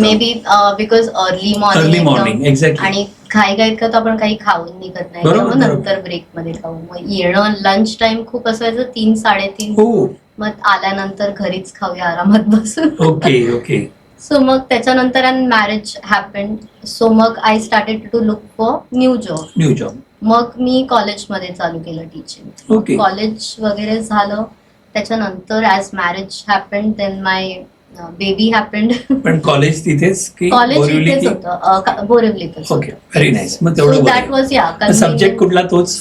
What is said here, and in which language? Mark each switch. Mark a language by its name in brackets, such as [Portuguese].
[English] May be because early morning exactly. [Marathi] आणि घाई तर आपण काही खाऊन निघत नाही, मग नंतर ब्रेक मध्ये खाऊ. मग येणं लंच टाइम खूप असायचं 3-3:30. मग आल्यानंतर घरीच खाऊया आरामात बसून. [English] Okay. So मग त्याच्यानंतर and marriage happened. So मग I started to look for new job. [Marathi] मग मी कॉलेजमध्ये चालू केलं टीचिंग. कॉलेज वगैरे झालं. त्याच्यानंतर [English] As marriage happened then my baby happened. [Marathi] पण कॉलेज तिथेच? कॉलेज तिथेच होतं, बोरिवलीतच. [English] Okay, very nice. [Marathi] मग तेवढं [English] that was [Marathi] सब्जेक्ट कुठला? तोच